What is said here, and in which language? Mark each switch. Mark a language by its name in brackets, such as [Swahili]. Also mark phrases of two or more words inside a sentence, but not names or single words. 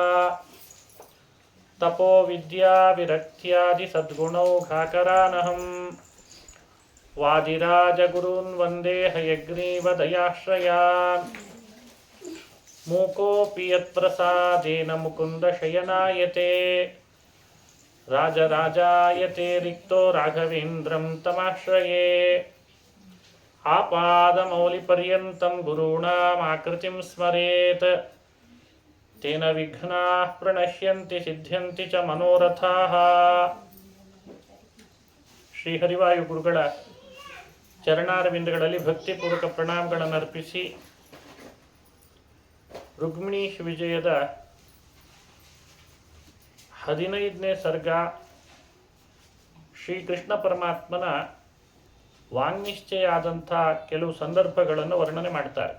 [Sanskrit] ತಪೋ ವಿದ್ಯಾ ವಿರಕ್ತ್ಯಾದಿ ಸದ್ಗುಣೌಘಾಕರಾನಹಂ ವಾದಿರಾಜಗುರೂನ್ ವಂದೇ ಹಯಗ್ರೀವದಯಾಶ್ರಯಾನ್ ಮೂಕೋಪಿ ಯತ್ಪ್ರಸಾದೇನ ಮುಕುಂದ ಶಯನಾಯತೆ ರಾಜರಾಜಾಯತೆ ರಿಕ್ತೋ ರಾಘವೇಂದ್ರಂ ತಮಾಶ್ರಯೇ ಆಪಾದಮೌಲಿಪರ್ಯಂತಂ ಗುರುಣಾಮಾಕೃತಿಂ ಸ್ಮರೇತ್ ತೇನ ವಿಘ್ನಾಃ ಪ್ರಣಶ್ಯಂತಿ ಸಿದ್ಧ್ಯಂತಿ ಚ ಮನೋರಥಾಃ. [Kannada] ಶ್ರೀ ಹರಿವಾಯು ಗುರುಗಳ ಚರಣಾರವಿಂದಗಳಲ್ಲಿ ಭಕ್ತಿಪೂರ್ವಕ ಪ್ರಣಾಮಗಳನ್ನು ಅರ್ಪಿಸಿ ರುಕ್ಮಿಣೀಶ್ ವಿಜಯದ 15ನೇ ಸರ್ಗ ಶ್ರೀಕೃಷ್ಣ ಪರಮಾತ್ಮನ ವಾಂಗ್ನಿಶ್ಚಯ ಆದಂಥ ಕೆಲವು ಸಂದರ್ಭಗಳನ್ನು ವರ್ಣನೆ ಮಾಡ್ತಾರೆ.